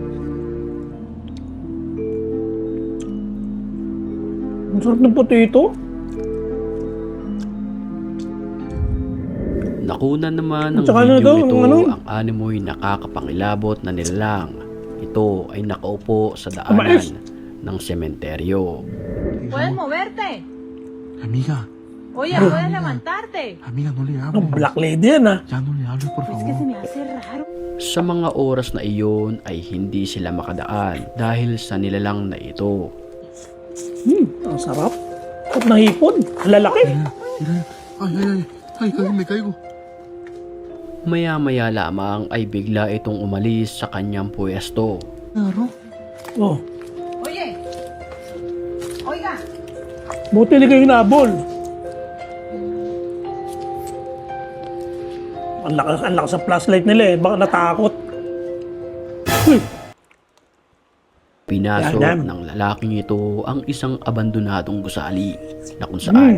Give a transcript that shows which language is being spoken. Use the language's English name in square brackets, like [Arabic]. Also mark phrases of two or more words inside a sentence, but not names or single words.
[Filipino] Ang sarap ng potato. Nakunan naman ng At saka video daw, ito ano? ang animoy nakakapangilabot na nilalang. Ito ay nakaupo sa Umayos. daanan ng sementeryo. [Spanish] ¿Puedes moverte? Amiga, Oye, ¿puedes levantarte? amiga, no le [Filipino] Ang [Spanish] hables. [English] black lady [Filipino] yan, ah. [Spanish] Ya no le hables, por Es que se favor. me hace raro. [Filipino] Sa mga oras na iyon ay hindi sila makadaan dahil sa nilalang na ito. Ang sarap. At nahipon. Ang lalaki. [Spanish] Mira, mira. Ay, ay, ay. Ay, casi me caigo. [Filipino] Maya-maya lamang ay bigla itong umalis sa kanyang pwesto. [Spanish] Me agarró. Oh. Oye, oiga, [Filipino] Buti hindi kayo hinabol. Ang lakas sa flashlight nila eh. Baka natakot. Uy. Pinasok Yan. ng lalaking ito ang isang abandonadong gusali na kung saan